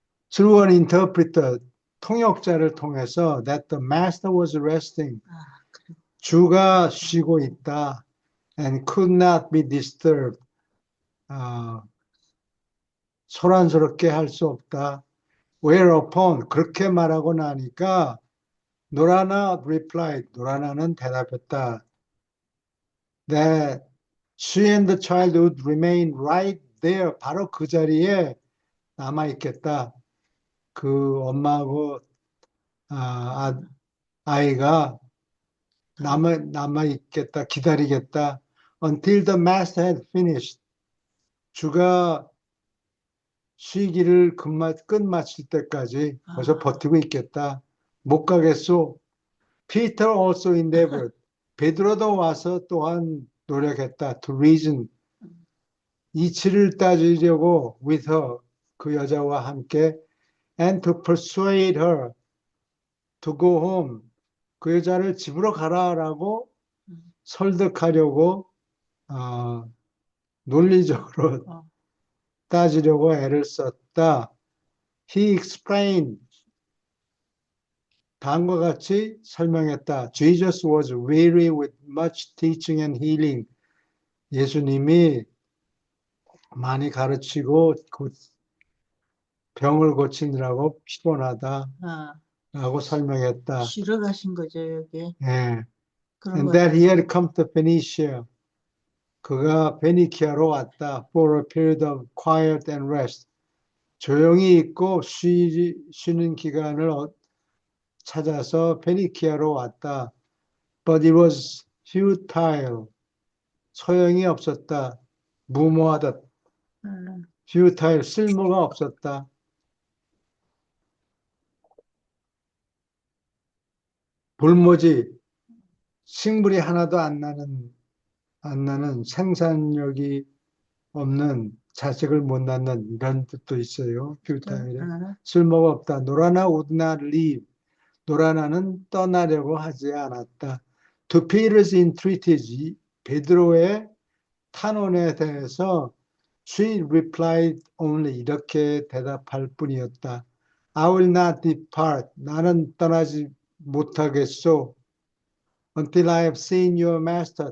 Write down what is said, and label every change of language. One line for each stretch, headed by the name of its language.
English: Through an interpreter,
Korean: 통역자를 통해서
English: that the master was resting,
Korean: 아, 그래. 주가 쉬고 있다,
English: and could not be disturbed,
Korean: 어, 소란스럽게 할 수 없다.
English: Whereupon
Korean: 그렇게 말하고 나니까 노라나 replied, 노라나는 대답했다.
English: That she and the child would remain right there,
Korean: 바로 그 자리에 남아 있겠다. 그 엄마하고 아이가 남아 있겠다, 기다리겠다.
English: Until the master had finished.
Korean: 주가 쉬기를 끝마칠 때까지 벌써 아, 버티고 있겠다. 못 가겠소.
English: Peter also endeavored.
Korean: 베드로도 와서 또한 노력했다.
English: To reason.
Korean: 이치를 따지려고
English: with her.
Korean: 그 여자와 함께.
English: And to persuade her to go home.
Korean: 그 여자를 집으로 가라라고 설득하려고 논리적으로 어, 따지려고 애를 썼다.
English: He explained.
Korean: 다음과 같이 설명했다.
English: Jesus was weary with much teaching and healing.
Korean: 예수님이 많이 가르치고 병을 고치느라고 피곤하다 아, 라고 설명했다. 쉬러 가신 거죠, 여기. 예. 그런
English: And
Korean: 거.
English: that he had come to Phoenicia.
Korean: 그가 베니키아로 왔다.
English: For a period of quiet and rest.
Korean: 조용히 있고 쉬는 기간을 찾아서 베니키아로 왔다.
English: But it was futile.
Korean: 소용이 없었다. 무모하다. 음, futile. 쓸모가 없었다. 볼모지. 식물이 하나도 안 나는 생산력이 없는 자식을 못 낳는 이런 뜻도 있어요. futile. 쓸모가 없다.
English: 노라나 would not leave.
Korean: 노라나는 떠나려고 하지 않았다.
English: To Peter's entreaties,
Korean: 베드로의 탄원에 대해서
English: she replied only
Korean: 이렇게 대답할 뿐이었다.
English: I will not depart.
Korean: 나는 떠나지 못하겠소.
English: Until I have seen your master.